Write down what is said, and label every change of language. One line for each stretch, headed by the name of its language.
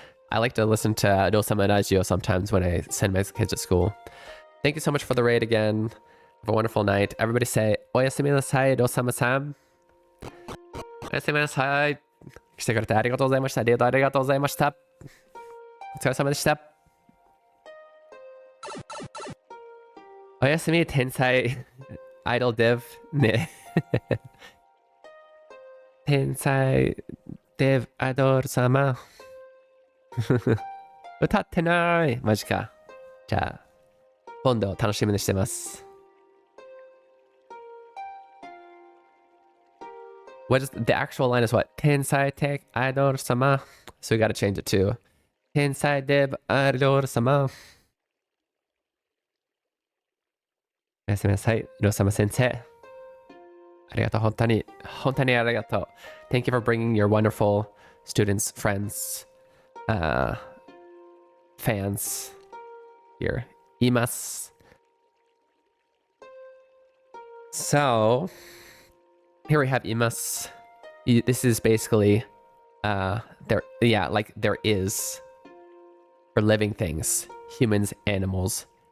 English: I like to listen to Rosama Radio sometimes when I send my kids to school. Thank you so much for the raid again. Have a wonderful night. Everybody say,
Japanese: おやすみなさい、Rosamaさん。おやすみなさい。来てくれてありがとうございました。レイドありがとうございました。お疲れ様でした。おやすみ、天才アイドルデブ。ね。天才デブアイドル様。歌ってない。マジか。じゃあ、今度楽しみにしてます。
English: What is the actual line is what?
Japanese: 天才テクアイドル様。
English: So we gotta change it to
Japanese: 天才デブアイドル様。おやすみなさい、ロサマ先生。ありがとう、本当に、本当にありがとう。
English: Thank you for bringing your wonderful students, friends, fans here.
Japanese: います。
English: So, here we have imas. This is basically, there is for living things, humans, animals.